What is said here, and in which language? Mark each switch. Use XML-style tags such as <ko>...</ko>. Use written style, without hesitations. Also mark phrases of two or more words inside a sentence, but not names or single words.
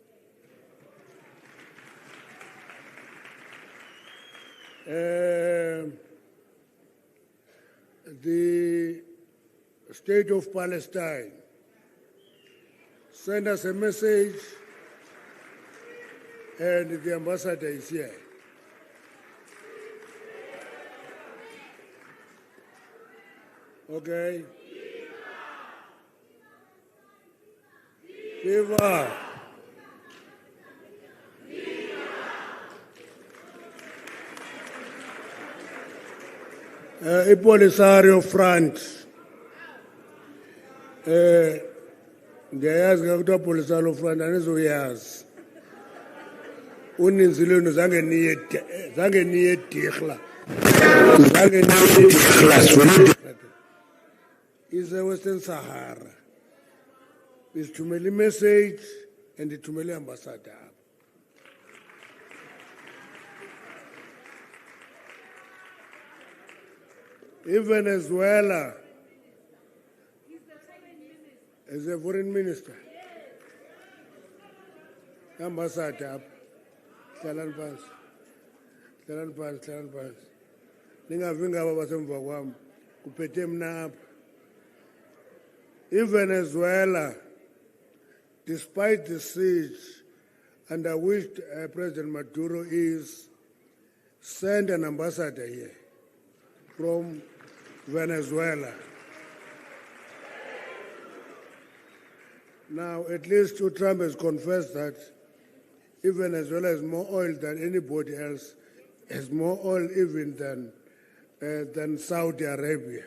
<en>The State of Palestine, send us a message, and the ambassador is here. Okay. Viva!</en> <xh>Ipolisario Front. Ndiyayazi ke kuthiwa Polisario Front anizuyazi. Uninzi lwenu zange niye dirhla. Zange niye dirhla.</xh> <en>Is a Western Sahara.</en> <xh>Isithumele message and ithumele ambassador.</xh> <en>Venezuela is a foreign minister. Ambassador.</en> <zu>Hlalani phansi. Hlalani phansi, hlalani phansi. Ningavi ngaba basemva kwami.</zu> <xh>Kuphethe mna apha.</xh> <en>Venezuela, despite the siege under which President Maduro is, send an ambassador here from Venezuela. Now, at least Trump has confessed that if Venezuela has more oil than anybody else, has more oil even than Saudi Arabia.</en>